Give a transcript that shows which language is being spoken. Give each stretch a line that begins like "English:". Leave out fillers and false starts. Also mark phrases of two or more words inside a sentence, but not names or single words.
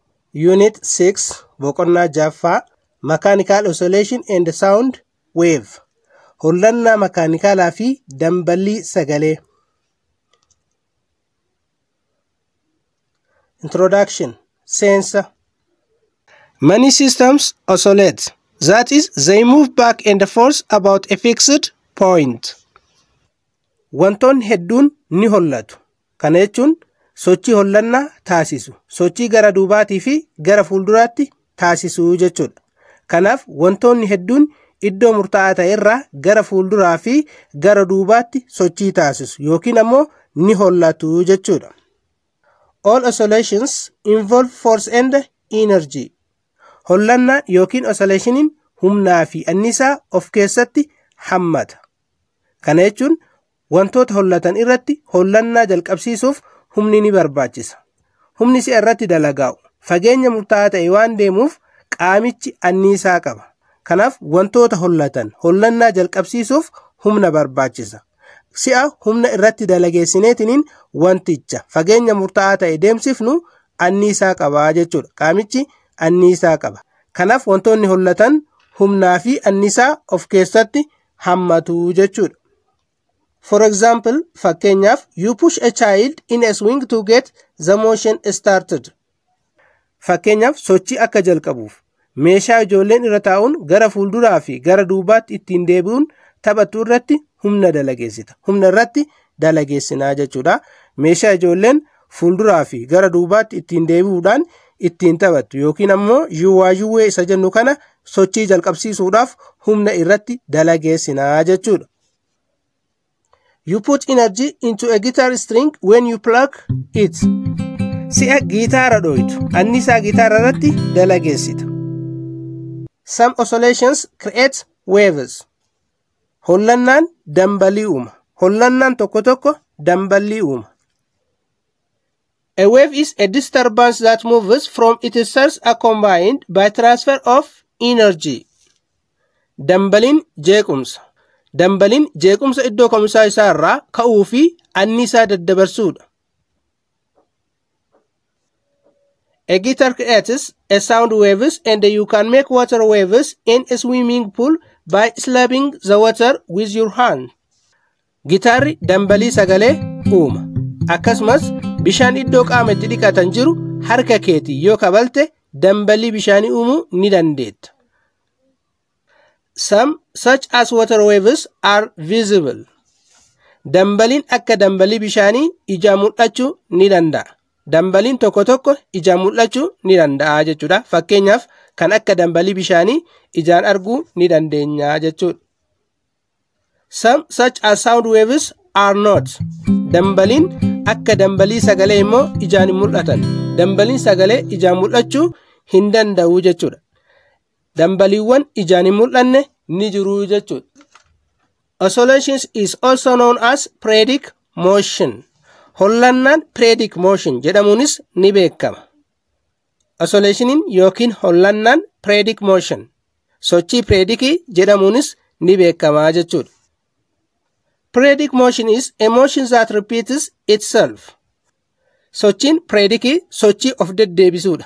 Oromo: Unit 6 boqonnaa jaffaa
English: Mechanical Oscillation and Sound Wave
Oromo: Hollannaa makaanikaalaa fi damballii sagalee.
English: Introduction. Sensor. Many systems oscillate. That is, they move back and forth about a fixed point.
Oromo: Wantoonni hedduun ni hollatu. Kana jechuun sochii hollannaa taasisu. Sochii gara duubaatii fi gara fuulduraatti taasisu jechuudha. Kanaaf wantoonni hedduun iddoo murtaa'aa ta'e irraa gara fuulduraa fi gara duubaatti sochii taasisu yookiin ammoo ni hollatu jechuudha.
English: All oscillations involve force and energy.
Oromo: Hollannaa yookiin oscillationiin humnaa fi annisaa of keessatti hammata. Kana jechuun wantoota hollatan irratti hollannaa jalqabsiisuuf humni ni barbaachisa. Humni si irratti dalagaa'u fageenya murtaa'aa ta'e waan deemuuf qaamichi annisaa qaba. Kanaaf wantoota hollatan hollannaa jalqabsiisuuf humna barbaachisa. Si'a humna irratti dalageessineetiniin wanticha fageenya murtaa'aa ta'e deemsifnu annisaa qaba jechuudha. Qaamichi annisaa qaba. Kanaaf wantoonni hollatan humnaa fi annisaa of keessatti hammatu jechuudha.
English: For example, fakkeenyaaf you push a child in a swing to get the motion started.
Oromo: Fakkeenyaaf sochii akka jalqabuuf meeshaa ijoolleen irra taa'uun gara fuulduraa fi gara duubaatti ittiin deebi'uun taphattu irratti humna dalageessita. Humna irratti dalageessinaa jechuudha. Meeshaa ijoolleen fuulduraa fi gara duubaatti ittiin deebi'uudhaan ittiin taphattu yookiin ammoo yuwwee isa jennu kana sochii jalqabsiisuudhaaf humna irratti dalageessinaa jechuudha.
English: You put energy into a guitar string when you pluck it.
Oromo: Si'a gitaara dho'itu annisaa gitaara irratti dalageessita.
English: Some oscillations create waves.
Oromo: Hollannaan dambalii uuma. Hollannaan tokko tokko dambalii uuma.
English: A wave is a disturbance that moves from its source accompanied by transfer of energy.
Oromo: Dambaliin jeequmsa. Dambaliin jeequmsa iddoo ka'umsaa isaa irraa ka'uu fi annisaa daddabarsuudha.
English: A guitar creates a sound waves and you can make water waves in a swimming pool by slapping the water with your hand.
Oromo: Gitaarri dambalii sagalee uuma. Akkasumas bishaan iddoo qaama itti dhiqatan jiru harka keetii yoo kabalte dambalii bishaanii uumuu ni dandeetta.
English: Some such as water waves are visible.
Oromo: Dambaliin akka dambalii bishaanii ijaan mul'achuu ni danda'a. Dambaliin tokko tokko ijaan mul'achuu ni danda'a jechuudha. Fakkeenyaaf kan akka dambalii bishaanii ijaan arguu ni dandeenya jechuudha.
English: Some such as sound waves are not.
Oromo: Dambaliin akka dambalii sagalee immoo ijaan hin mul'atan. Dambaliin sagalee ijaan mul'achuu hin danda'u jechuudha. Dambaliiwwan ijaan hin mul'anne ni jiru jechuudha.
English: Oscillations is also known as periodic motion.
Oromo: Hollannaan
English: periodic motion
Oromo: jedhamuunis ni beekama. Oscillationiin yookiin hollannaan
English: periodic motion
Oromo: sochii periodicii jedhamuunis ni beekama jechuudha.
English: Periodic motion is a motion that repeats itself.
Oromo: Sochiin periodicii sochii of deddeebisuudha.